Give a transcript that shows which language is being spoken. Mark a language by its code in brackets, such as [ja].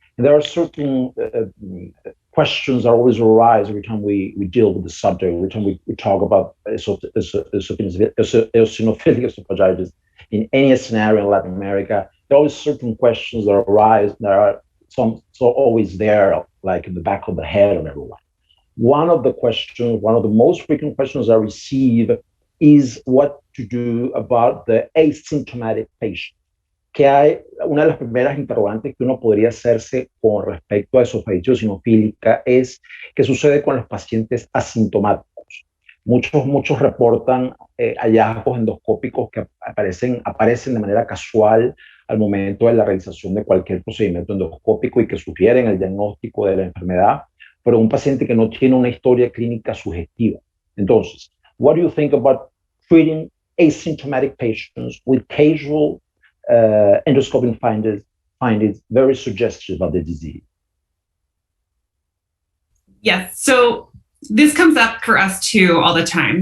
[en] And there are certain questions that always arise every time we deal with the subject, every time we talk about eosinophilic esophagitis in any scenario in Latin America. There are always certain questions that arise that are always there, like in the back of the head of everyone. One of the most frequent questions I receive is what to do about the asymptomatic patient. [es] Que hay una de las primeras interrogantes que uno podría hacerse con respecto a esofagitis eosinofílica es qué sucede con los pacientes asintomáticos. Muchos reportan hallazgos endoscópicos que aparecen de manera casual al momento de la realización de cualquier procedimiento endoscópico y que sugieren el diagnóstico de la enfermedad, pero un paciente que no tiene una historia clínica sugestiva. [en] Entonces, what do you think about treating asymptomatic patients with casual endoscopic findings very suggestive of the disease? Yes, so this comes up for us too all the time.